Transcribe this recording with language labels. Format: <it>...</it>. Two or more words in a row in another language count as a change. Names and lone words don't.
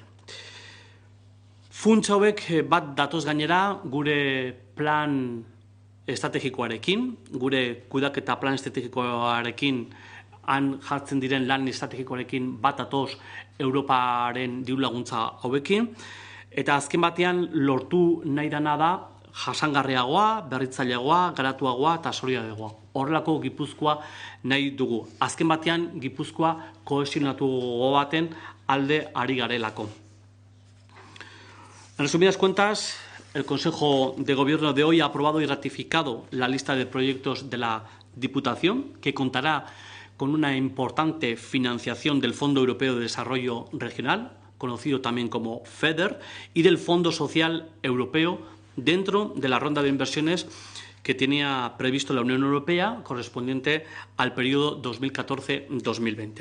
<eu>Funtsa hauek bat datoz gainera gure plan estrategikoarekin, gure kudeaketa plan estrategikoarekin han jartzen diren lan estrategikoarekin bat atoz Europaren diru laguntza hauekin. Eta azken batean lortu nahi dana da jasangarriagoa, berritzaileagoa, garatuagoa eta solidareagoa. Horrelako Gipuzkoa nahi dugu. Azken batean Gipuzkoa kohesionatu baten alde ari garelako.</eu> <es>En resumidas cuentas, el Consejo de Gobierno de hoy ha aprobado y ratificado la lista de proyectos de la Diputación, que contará con una importante financiación del Fondo Europeo de Desarrollo Regional, conocido también como FEDER, y del Fondo Social Europeo dentro de la ronda de inversiones que tenía previsto la Unión Europea correspondiente al periodo 2014-2020.</es>